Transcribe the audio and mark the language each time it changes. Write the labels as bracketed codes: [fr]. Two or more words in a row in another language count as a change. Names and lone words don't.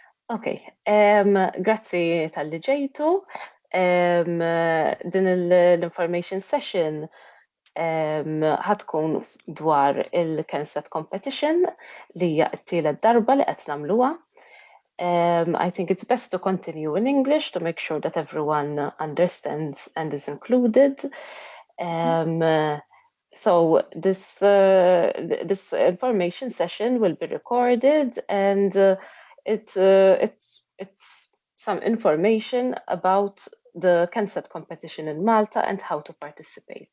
[mt] Okay, grazzi tal-li ġejtu. Din l- [en] information session [mt] ħatkun dwar il-CanSat Competition li hija t-tielet darba li qed nagħmluha. [en] I think it's best to continue in English to make sure that everyone understands and is included. So this information session will be recorded, and it's some information about the CanSat competition in Malta and how to participate.